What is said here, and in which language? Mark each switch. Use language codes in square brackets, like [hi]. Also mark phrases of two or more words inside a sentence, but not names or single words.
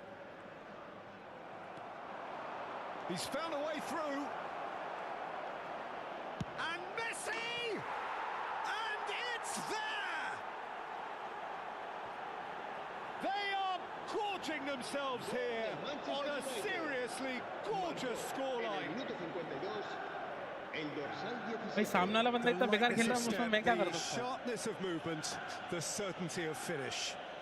[en] He's found a way through. And Messi! And it's there! They are gorging themselves here on a seriously gorgeous [es] En el [en] scoreline. [es] minuto 52, el dorsal [hi] भाई [es] 17. [hi] सामने वाला बंदा इतना बेकार खेल रहा है [en] Lightness of [hi] उसमें [en] step, [hi] मैं क्या कर [en] the [hi] सकता हूँ? [en] sharpness of movement, the certainty of finish.